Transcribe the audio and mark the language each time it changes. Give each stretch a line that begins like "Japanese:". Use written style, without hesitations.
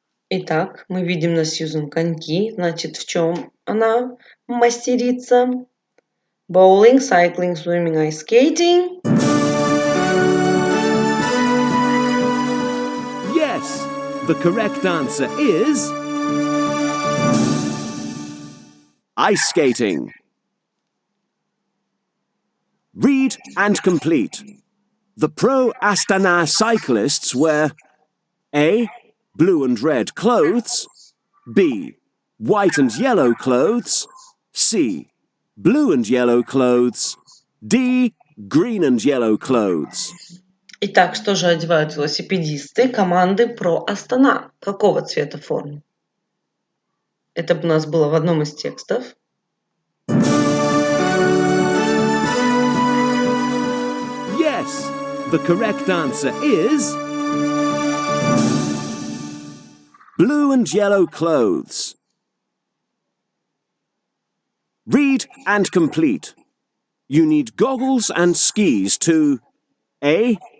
Russian: Итак, мы видим на Сьюзан коньки. Значит, в чем она мастерица?
English: Bowling, cycling, swimming, ice skating. Yes, the correct answer is ice skating. Read and complete. The pro Astana cyclists wear A. Blue and red clothes, B. White and yellow clothes, C. Blue and yellow clothes, D. Green and yellow clothes.
Russian: Итак, что же одевают велосипедисты команды Pro Astana? Какого цвета формы? Это у нас было в одном из текстов.
English: Yes, the correct answer is blue and yellow clothes. Read and complete. You need goggles and skis to A.